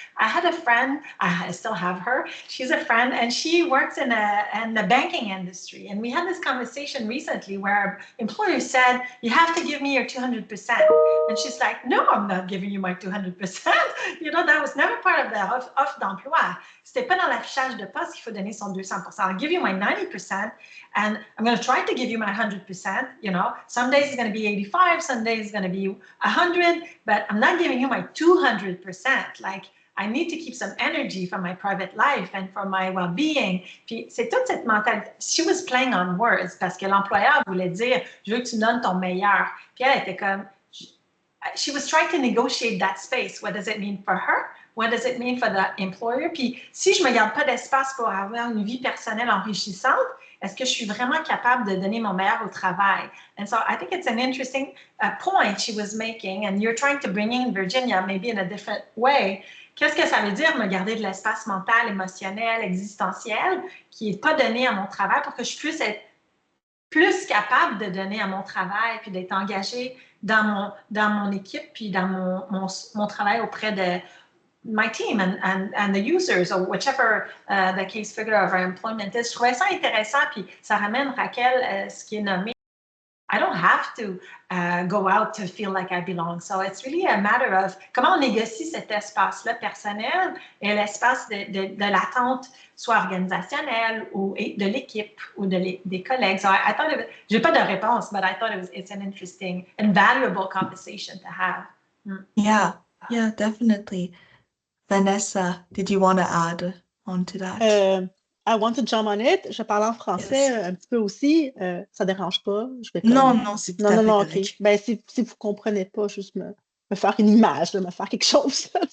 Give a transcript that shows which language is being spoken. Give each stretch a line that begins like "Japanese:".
English: I had a friend, I still have her, she's a friend, and she works in the banking industry. And we had this conversation recently where employer said, you have to give me your 200%. And she's like, no, I'm not giving you my 200%. You know, that was never part of the offre d'emploi.
French: C'était pas dans l'affichage de poste qu'il faut donner son 200%.
English: I'll give you my 90%, and I'm going to try to give you my 100%. You know, some days it's going to be 85, some days it's going to be 100, but I'm not giving you my 200%. Like, I need to keep some energy for my private life and for my well-being.
French: Puis c'est toute cette mentalité.
English: She was playing on words
French: parce que l'employeur voulait dire, je veux que tu donnes ton meilleur. Puis elle était comme,
English: she was trying to negotiate that space. What does it mean for her? What does it mean for the employer?
French: Puis si je me garde pas d'espace pour avoir une vie personnelle enrichissante, est-ce que je suis vraiment capable de donner mon meilleur au travail?
English: And so I think it's an interesting point she was making, and you're trying to bring in Virginia maybe in a different way.
French: Qu'est-ce que ça veut dire me garder de l'espace mental, émotionnel, existentiel qui n'est pas donné à mon travail pour que je puisse être plus capable de donner à mon travail puis d'être engagée dans mon équipe puis dans mon travail auprès de
English: my team and the users or whichever the case figure of our employment is.
French: Je trouvais ça intéressant puis ça ramène Raquel ce qui est nommé.
English: I don't have to go out to feel like I belong. So it's really a matter of
French: comment on négocie cet espace-là personnel et l'espace de l'attente, soit organisationnelle ou de l'équipe ou des collègues.
English: So I thought
French: j'ai pas de réponse,
English: but I thought it's an interesting and valuable conversation to have. Yeah, definitely. Vanessa, did you want to add on to that? I want to jump on it.
French: Je parle en français un petit peu aussi. Ça dérange pas. Je vais non, c'est tout à fait correct. OK. Ben, si vous comprenez pas, juste me faire une image, me faire quelque chose.